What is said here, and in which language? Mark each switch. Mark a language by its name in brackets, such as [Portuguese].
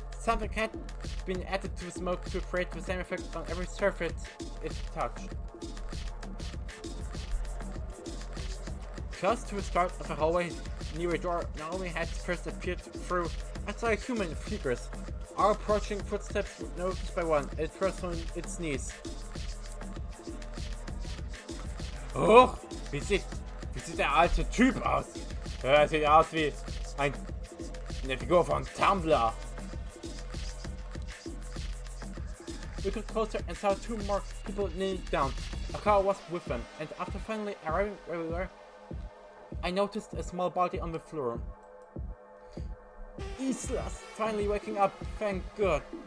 [English] Something had been added to the smoke to create the same effect on every surface it touched. Close to the start of the hallway, near a door Naomi had first appeared through, I saw human figures. Our approaching footsteps were noticed by one. It rose on its knees. [German] Oh, wie sieht der alte Typ aus? Er sieht aus wie eine Figur von Tumblr. [English] We got closer and saw two more people kneeling down. Akara was with them, and after finally arriving where we were, I noticed a small body on the floor. Isla's finally waking up, thank God.